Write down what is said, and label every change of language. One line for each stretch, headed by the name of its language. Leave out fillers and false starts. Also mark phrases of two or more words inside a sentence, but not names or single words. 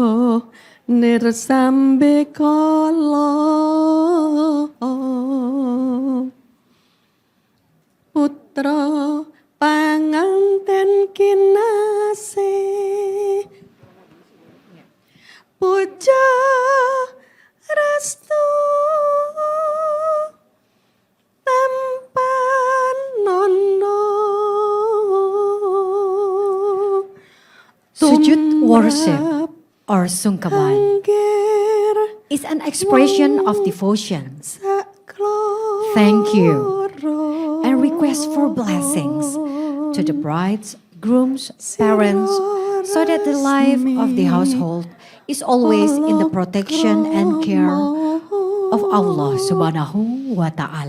Javanese: nirsambe kala putra panganten kinasih puja restu tampan nono.
English: Sujud worship or sungkeman is an expression of devotion. Thank you and request for blessings to the bride's, groom's, parents so that the life of the household is always in the protection and care of Allah
Arabic: سبحانه وتعالى.